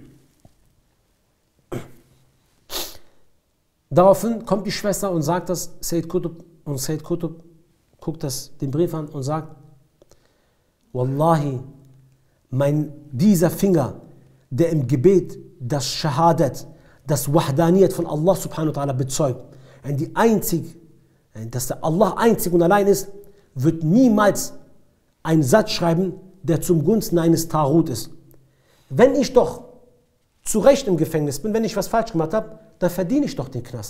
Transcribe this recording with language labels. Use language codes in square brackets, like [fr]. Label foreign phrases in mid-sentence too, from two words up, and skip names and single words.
[de] Daraufhin kommt die Schwester und sagt das Said Qutb, und Said Qutb guckt den Brief an und sagt, Wallahi, dieser Finger, der im Gebet das Shahadat, das Wahdaniyat von Allah [ar] سبحانه وتعالى [de] bezeugt, dass der Allah einzig und allein ist, wird niemals einen Satz schreiben, der zum Gunsten eines Taghut ist. Wenn ich doch zu Recht im Gefängnis bin, wenn ich was falsch gemacht habe, dann verdiene ich doch den Knast.